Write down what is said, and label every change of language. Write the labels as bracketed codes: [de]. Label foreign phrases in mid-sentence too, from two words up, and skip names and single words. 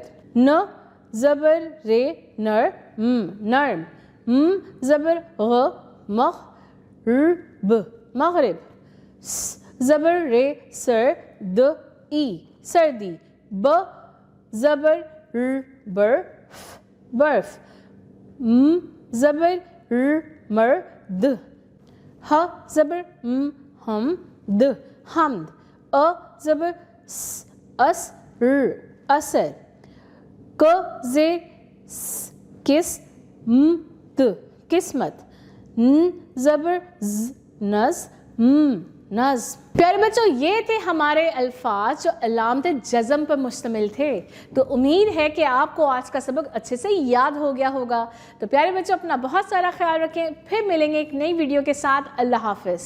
[ur] ن زبر رے نر نرم، م زبر غ مغ ر ب مغرب، س زبر رے سر د ای سردی، ب زبر ر بر برف، م زبر ر مر د، ہ زبر ہم د حمد، ا زبر س اس ر اثر، ک زیر س کس ت قسمت، ن زبر ز نز نظم۔ پیارے بچوں، یہ تھے ہمارے الفاظ جو علامت جزم پر مشتمل تھے۔ تو امید ہے کہ آپ کو آج کا سبق اچھے سے یاد ہو گیا ہوگا۔ تو پیارے بچوں، اپنا بہت سارا خیال رکھیں، پھر ملیں گے ایک نئی ویڈیو کے ساتھ۔ اللہ حافظ۔